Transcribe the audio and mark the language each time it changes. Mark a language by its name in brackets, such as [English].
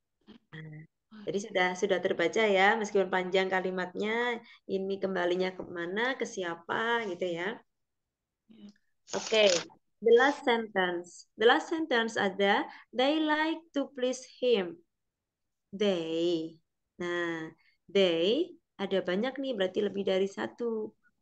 [Indonesian] Nah, jadi sudah terbaca ya, meskipun panjang kalimatnya, ini kembalinya kemana, ke siapa, gitu ya. [English] Oke, the last sentence. The last sentence [Indonesian] ada, [English] they like to please him. They. [Indonesian] Nah, they ada banyak nih, berarti lebih dari satu.